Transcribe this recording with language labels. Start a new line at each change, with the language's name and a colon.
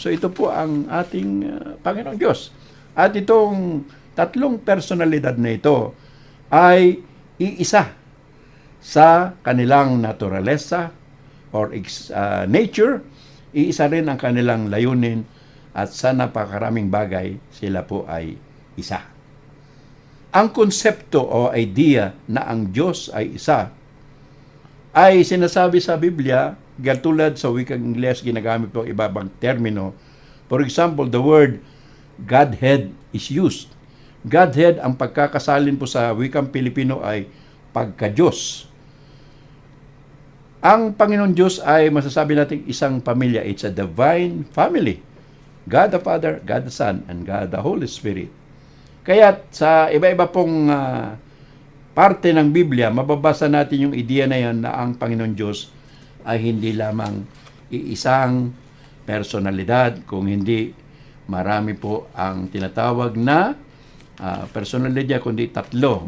Filipino: So ito po ang ating Panginoong Diyos. At itong tatlong personalidad na ito ay iisa sa kanilang naturalesa or nature, iisa rin ang kanilang layunin at sa napakaraming bagay sila po ay isa. Ang konsepto o idea na ang Diyos ay isa ay sinasabi sa Biblia, katulad sa wikang Ingles, ginagamit po ibang termino.
English: For example, the word Godhead is used.
Filipino: Godhead, ang pagkakasalin po sa wikang Pilipino ay pagka-Diyos. Ang Panginoon Diyos ay masasabi natin isang pamilya.
English: It's a divine family. God the Father, God the Son, and God the Holy Spirit.
Filipino: Kaya sa iba-iba pong parte ng Biblia, mababasa natin yung ideya na yan na ang Panginoon Diyos ay hindi lamang iisang personalidad, kung hindi marami po ang tinatawag na personalidad, kundi tatlo.